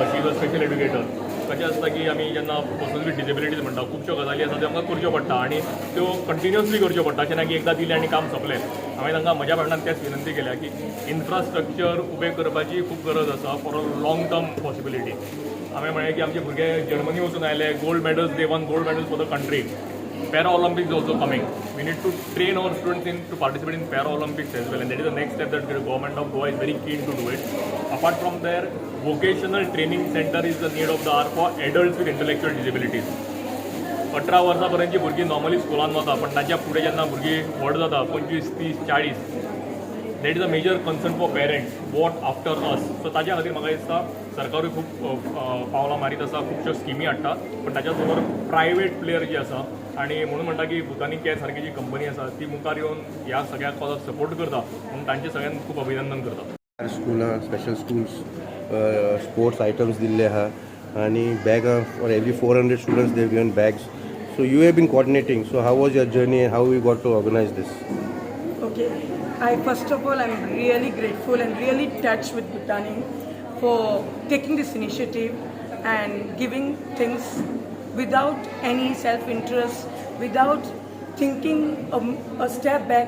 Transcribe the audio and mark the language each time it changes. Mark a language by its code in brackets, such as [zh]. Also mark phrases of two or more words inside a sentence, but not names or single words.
[en] she is a special educator. [kok] कशें आसता की आमी जेन्ना [en] person with disabilities [kok] म्हणटा खुबश्यो गजाली आसा त्यो आमकां करच्यो पडटा आनी त्यो कंटिन्युअसली करच्यो पडटा. अशें ना की एकदां दिलें आनी काम सोंपलें. हांवें तांकां म्हज्या कडल्यान तेच विनंती केल्या की इन्फ्रास्ट्रक्चर उबें करपाची खूब गरज आसा [en] for a long term possibility. [kok] हांवें म्हळें की आमचे भुरगे जर्मनी वचून आयले, [en] gold medals, they won gold medals for the country. Para Olympics also coming. We need to train our students to participate in Para Olympics as well, and that is the next step that the government of Goa is very keen to do it. Apart from there, vocational training center is the need of the hour for adults with intellectual disabilities. [kok] 18 वर्सां पर्यंतची भुरगीं नॉर्मली स्कुलान वता, पण ताच्या फुडें जेन्ना भुरगीं व्हड जाता 25, 30, 40, [en] that is a major concern for parents. what after us. [kok] सो ताच्या खातीर म्हाका दिसता सरकारूय खूब पावलां मारीत आसा, खुबश्यो स्किमी हाडटा, पण ताच्या बरोबर [en] private player [kok] जे आसा आणि म्हणून म्हणटा की भुतानी केअर सारकी जी कंपनी आसा ती मुखार येवन ह्या सगळ्या कॉजाक सपोर्ट करता म्हणून तांचे सगळ्यांक खूब अभिनंदन करता. स्कुलां [en] special schools sports items [kok] दिल्ले आहा आनी बॅगां [en] for every 400 students they given bags. so you have been coordinating. so how was your journey and how you got to organise this? Okay. First of all, I'm really grateful and really touched with Bhutani for taking this initiative and giving things without any self-interest, without thinking a step back.